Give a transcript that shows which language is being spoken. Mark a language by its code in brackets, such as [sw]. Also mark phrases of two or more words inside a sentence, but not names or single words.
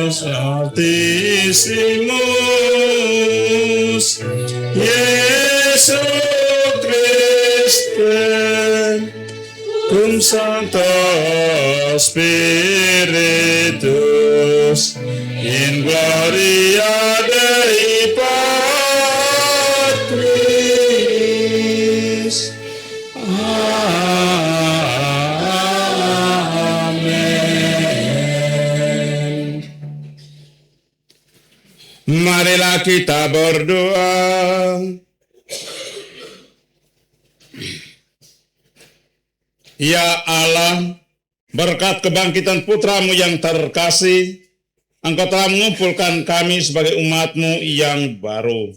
[la] Altissimus, Iesu Christe, cum Sancto Spiritus, in gloria Dei Patris. [id] Amin. Marilah kita berdoa. Ya Allah, berkat kebangkitan putra-Mu yang terkasih, Engkau telah mengumpulkan kami sebagai umat-Mu yang baru.